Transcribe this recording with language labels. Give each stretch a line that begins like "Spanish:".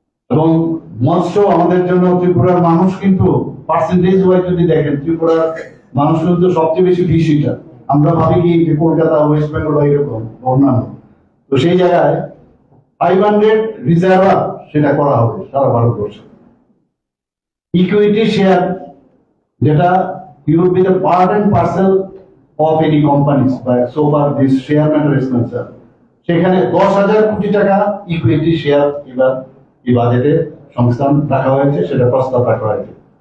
Bangla: এবং মৎস্য আমাদের জন্য, ত্রিপুরার মানুষ কিন্তু পার্সেন্টেজ ওয়াইজ যদি দেখেন, ত্রিপুরার মানুষ কিন্তু সবচেয়ে বেশি ফিশ ইটার। আমরা ভাবি কি যে কলকাতা, ওয়েস্ট বেঙ্গল এরকম, অন্যান্য, তো সেই জায়গায় 500 রিজার্ভার সেটা করা হবে সারা ভারতবর্ষে।
English: Equity share, যেটা you will be the part and parcel of any companies, but so far this share matter is concerned.
Bangla: সেখানে 10,000 কোটি টাকা ইকুইটি শেয়ার এবার এই বাজেটে সংস্থান রাখা হয়েছে, সেটা প্রস্তাব রাখা হয়েছে।